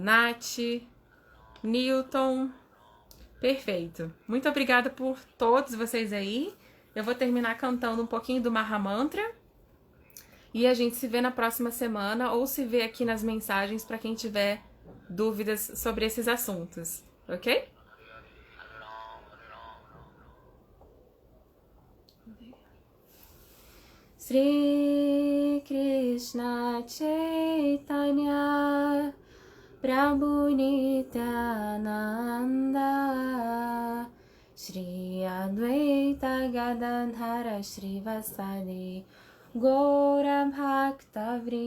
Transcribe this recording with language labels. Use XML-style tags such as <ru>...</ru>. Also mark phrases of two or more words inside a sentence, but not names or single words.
<pt>Nath, Newton. Perfeito. Muito obrigada por todos vocês aí. Eu vou terminar cantando um pouquinho do Mahamantra. E a gente se vê na próxima semana ou se vê aqui nas mensagens para quem tiver dúvidas sobre esses assuntos, ok?</pt> <sa>Shri Krishna Chaitanya Prabhu Nityananda Shri Advaita Gadadhara Srivasadi Gaura Bhakta</sa>